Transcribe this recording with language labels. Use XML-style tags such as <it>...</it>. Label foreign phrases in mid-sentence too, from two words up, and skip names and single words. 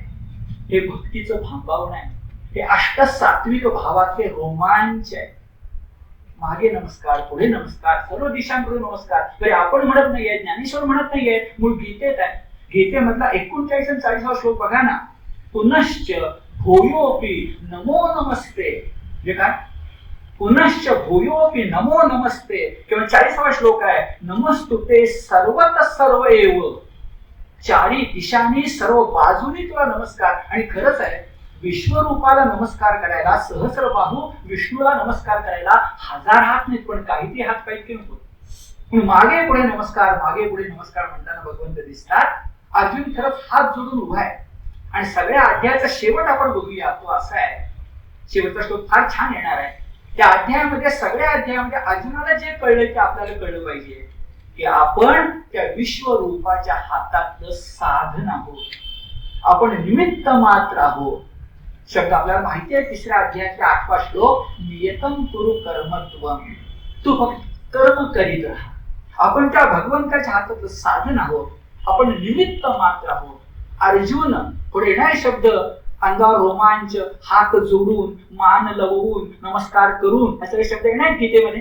<mr>हे भक्तीचं भांबावणं आहे. हे अष्टसात्विक भावातले रोमांच आहे. मागे नमस्कार, पुढे नमस्कार, सर्व दिशांकडून नमस्कार. तरी आपण म्हणत नाहीये, ज्ञानेश्वर म्हणत नाहीये, मूळ गीतेत आहे. गीतेमधला 39 आणि 40वा श्लोक बघा ना.</mr> <sa>पुनश्च भूयोपि नमो नमस्ते.</sa> <mr>जे काय?</mr> <sa>पुनश्च भूयोपि नमो नमस्ते.</sa> <mr>किंवा 40वा श्लोक आहे,</mr> <sa>नमस्तुते सर्वतः सर्व एव.</sa> <mr>चारी दिशांनी सर्व बाजूनी तुला नमस्कार. आणि खरंच आहे, विश्वरूपाला नमस्कार करायला, सहस्रबाहू विष्णूला नमस्कार करायला 1000 हात नाहीत, पण काही हात पाहिजे की नको. पण मागे पुढे नमस्कार, मागे पुढे नमस्कार म्हणताना भगवंत दिसतात. अर्जुन खरंच हात जोडून उभा आहे. आणि सगळ्या अध्यायाचा शेवट आपण बघूया. तो असा आहे, शेवटचा श्लोक फार छान येणार आहे. त्या अध्यायामध्ये, सगळ्या अध्यायामध्ये अर्जुनाला जे कळलं ते आपल्याला कळलं पाहिजे की आपण त्या विश्वरूपाच्या हातातलं साधन आहोत. आपण निमित्त मात्र आहोत. शब्द आपल्याला माहिती आहे. 3ऱ्या अध्यायाचा 8वा श्लोक,</mr> <sa>नियतम कुरु कर्मत्वम.</sa> <mr>तू फक्त कर्म करीत राहा. आपण त्या भगवंताच्या हातातलं साधन आहोत. आपण निमित्त मात्र आहोत. अर्जुन पुढे येणारे शब्द, अंगावर रोमांच, हात जोडून, मान लवून, नमस्कार करून, हे सगळे शब्द येणार गीतेमध्ये.</mr>